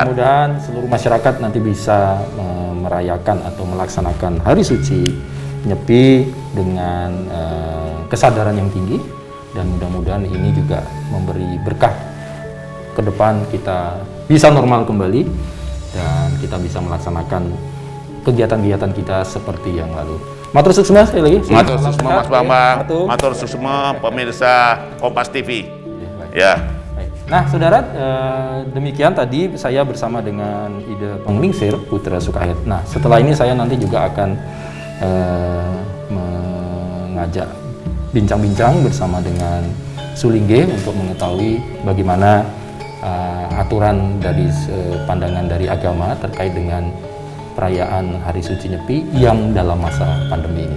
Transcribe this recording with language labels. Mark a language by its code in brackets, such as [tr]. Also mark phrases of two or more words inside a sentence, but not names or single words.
[id] Mudah-mudahan seluruh masyarakat nanti bisa merayakan atau melaksanakan Hari Suci Nyepi dengan kesadaran yang tinggi, dan mudah-mudahan ini juga memberi berkah ke depan, kita bisa normal kembali dan kita bisa melaksanakan kegiatan-kegiatan kita seperti yang lalu. [ban] Matur suksma [id] sekali lagi. [ban] Matur suksma Mas Bambang. Matur suksma pemirsa Kompas TV. Ya. [id] Baik. Nah, saudara, demikian tadi saya bersama dengan Ida Panglingsir Putra Sukahed. Nah, setelah ini saya nanti juga akan mengajak bincang-bincang bersama dengan Sulingge untuk mengetahui bagaimana aturan dari pandangan dari agama terkait dengan perayaan Hari Suci Nyepi yang dalam masa pandemi ini.